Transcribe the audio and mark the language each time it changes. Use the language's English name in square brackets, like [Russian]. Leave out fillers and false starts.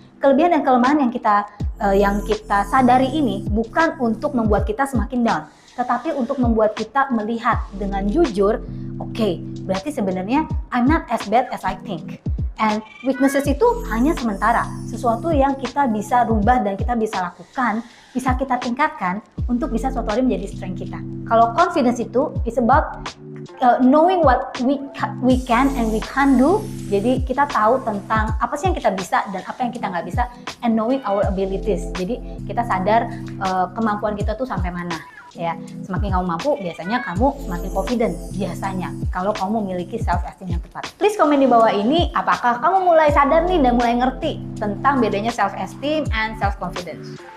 [Indonesian] Kelebihan dan kelemahan yang kita sadari ini bukan untuk membuat kita semakin down, tetapi untuk membuat kita melihat dengan jujur, oke, berarti sebenarnya [English] I'm not as bad as I think. [Indonesian] And weaknesses itu hanya sementara, sesuatu yang kita bisa rubah dan kita bisa lakukan, bisa kita tingkatkan untuk bisa suatu hari menjadi strength kita. Kalau confidence itu [English] is about knowing what we can and we can't do. [Indonesian] Jadi kita tahu tentang apa sih yang kita bisa dan apa yang kita nggak bisa, [English] and knowing our abilities. [Indonesian] Jadi kita sadar kemampuan kita tuh sampai mana. Ya, semakin kamu mampu, biasanya kamu semakin confident. Biasanya, kalau kamu memiliki self-esteem yang tepat. Please komen di bawah ini, apakah kamu mulai sadar nih dan mulai ngerti tentang bedanya self-esteem and self-confidence.